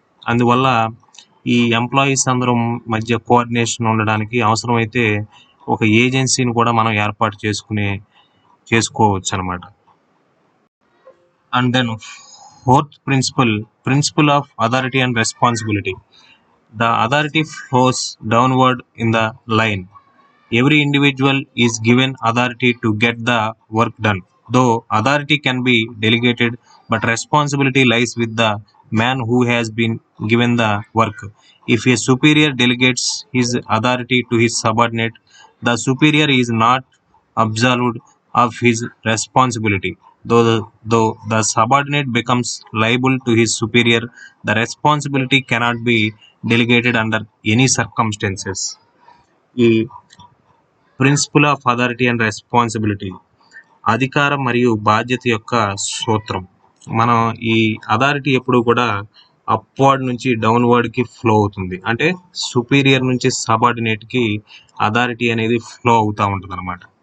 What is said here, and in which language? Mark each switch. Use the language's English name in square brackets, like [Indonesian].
[Telugu] అందువల్ల ఈ ఎంప్లాయీస్ అందరం మధ్య కోఆర్డినేషన్ ఉండడానికి అవసరమైతే ఒక ఏజెన్సీని కూడా మనం ఏర్పాటు చేసుకోవచ్చు అనమాట. [English] And then fourth principle of authority and responsibility. The authority flows downward in the line. Every individual is given authority to get the work done. Though authority can be delegated, but responsibility lies with the man who has been given the work. If a superior delegates his authority to his subordinate, the superior is not absolved of his responsibility. Though the subordinate becomes liable to his superior, the responsibility cannot be delegated under any circumstances. [Telugu] ఈ principal of authority and responsibility, అధికారం మరియు బాధ్యత యొక్క సూత్రం. మనం ఈ authority ఎప్పుడు కూడా అప్వర్డ్ నుంచి డౌన్వర్డ్కి ఫ్లో అవుతుంది. అంటే సుపీరియర్ నుంచి సబార్డినేట్కి అథారిటీ అనేది ఫ్లో అవుతూ ఉంటుంది అనమాట.